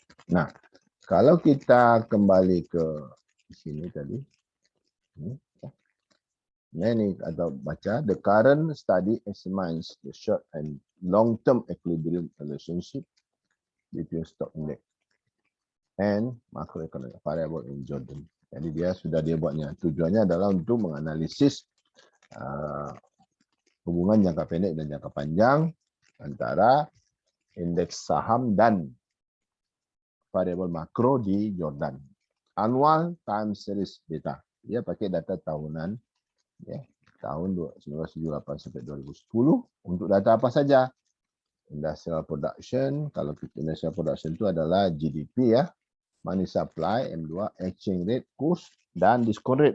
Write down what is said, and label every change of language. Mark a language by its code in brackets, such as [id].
[id] Nah, kalau kita kembali ke sini tadi, ini atau baca, [en] the current study examines the short and long-term equilibrium relationship between stock index and macroeconomic variable in Jordan. [id] Jadi dia buatnya. Tujuannya adalah untuk menganalisis hubungan jangka pendek dan jangka panjang antara indeks saham dan variabel makro di Jordan. [en] Annual time series data. [id] Dia pakai data tahunan ya, tahun 1978 sampai 2010 untuk data apa saja? [en] Industrial production. Kalau industrial production [id] itu adalah [en] GDP ya, money supply, M2, exchange rate, kurs, dan discount rate.